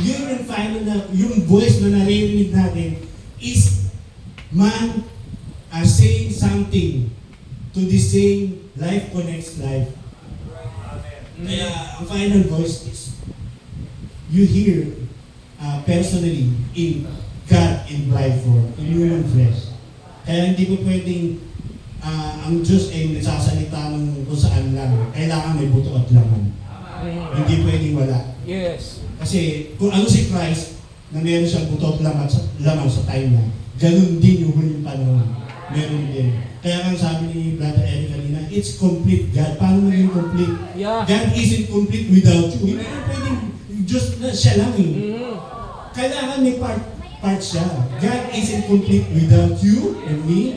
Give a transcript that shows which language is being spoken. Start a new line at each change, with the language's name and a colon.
Filipino: Yun yung final na, yung voice na naririnig natin
English: is man saying something to the same life connects life.
Filipino: Kaya ang
English: final voice is you hear personally in God in bride form, in human flesh.
Filipino: Kaya hindi po pwedeng ang Diyos ay nagsasalita ng kung saan lang. Kailangan may buto at laman. Hindi pwedeng wala.
English: Yes.
Filipino: Kasi kung ano si Christ, na meron siyang buto at laman sa time na, ganun din yung huling panahon. Meron din. Kaya nga sabi ni Brother Eric kanina,
English: it's complete God.
Filipino: Paano maging complete?
English: Yeah. God isn't complete without you.
Filipino: Hindi pwedeng Diyos na siya lang eh. Kailangan may part siya.
English: God isn't complete without you and me.